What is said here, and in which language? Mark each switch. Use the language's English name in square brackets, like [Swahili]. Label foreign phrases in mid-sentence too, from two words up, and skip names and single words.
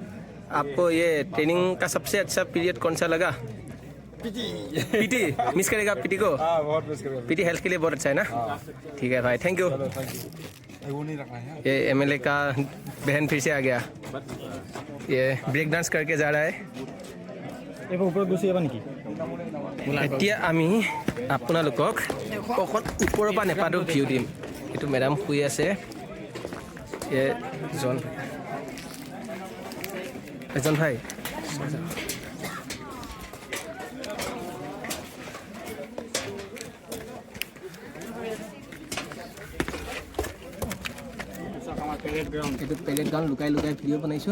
[Hindi] आपको ये ट्रेनिंग का सबसे अच्छा पीरियड कौन सा लगा? पीटी मिस करेगा पीटी को? बहुत मिस करेगा। पीटी हेल्थ के लिए बहुत अच्छा है ना। ठीक है भाई [English] thank you. [Hindi] ये एमएलए का बहन फिर से आ गया। ये [English] break dance [Hindi] करके जा रहा है। [Assamese] এইবোৰ ওপৰত গুচি যাবা নেকি? এতিয়া আমি আপোনালোকক অকণ ওপৰৰ পৰা নেপাটো ভিউ দিম। এইটো মেডাম শুই আছে। এজন ভাই এইটো পেলেট গাউন লুকাই ভিডিঅ' বনাইছোঁ।